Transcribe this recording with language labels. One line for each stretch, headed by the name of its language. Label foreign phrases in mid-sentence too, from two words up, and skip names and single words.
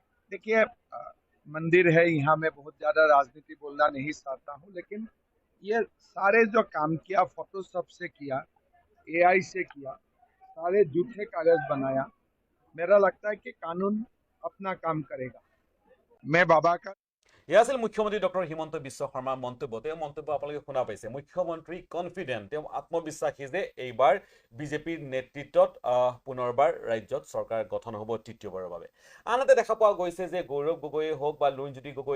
Hindi: देखिए मंदिर है यहाँ मैं बहुत ज़्यादा राजनीति बोलना नहीं चाहता हूँ लेकिन ये सारे जो काम किया फोटोशॉप से किया AI से किया सारे झूठे कागज बनाया मेरा लगता है कि कानून अपना काम करेगा मैं बाबा का
Assamese: এয়া আছিল মুখ্যমন্ত্ৰী ডক্টৰ হিমন্ত বিশ্ব শৰ্মাৰ মন্তব্য তেওঁ মন্তব্য আপোনালোকে শুনা পাইছে মুখ্যমন্ত্ৰী কনফিডেন্ট তেওঁ আত্মবিশ্বাসী যে এইবাৰ বিজেপিৰ নেতৃত্বত পুনৰবাৰ ৰাজ্যত চৰকাৰ গঠন হ'ব তৃতীয়বাৰৰ বাবে আনহাতে দেখা পোৱা গৈছে যে গৌৰৱ গগৈয়ে হওক বা লুৰিণজ্যোতি গগৈয়ে